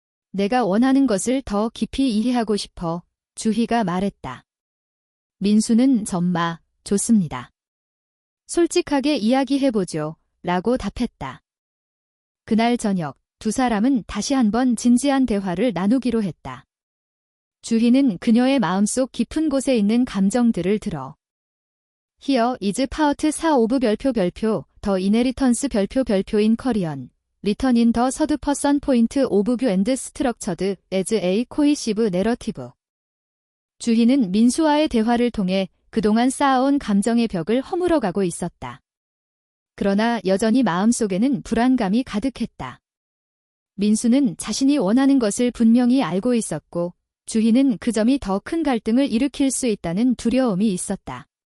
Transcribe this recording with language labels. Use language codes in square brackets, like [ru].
[ko] 내가 원하는 것을 더 깊이 이해하고 싶어. 주희가 말했다. 민수는 전마, 좋습니다. 솔직하게 이야기해보죠. 라고 답했다. 그날 저녁 두 사람은 다시 한번 진지한 대화를 나누기로 했다. 주희는 그녀의 마음속 깊은 곳에 있는 감정들을 들어 [en] Here is part 4 of 별표 The inheritance 별표 in Korean Written in the third person point of view and structured as a cohesive narrative. [ko] 주희는 민수와의 대화를 통해 그동안 쌓아온 감정의 벽을 허물어가고 있었다. 그러나 여전히 마음속에는 불안감이 가득했다. 민수는 자신이 원하는 것을 분명히 알고 있었고 주희는 그 점이 더 큰 갈등을 일으킬 수 있다는 두려움이 있었다.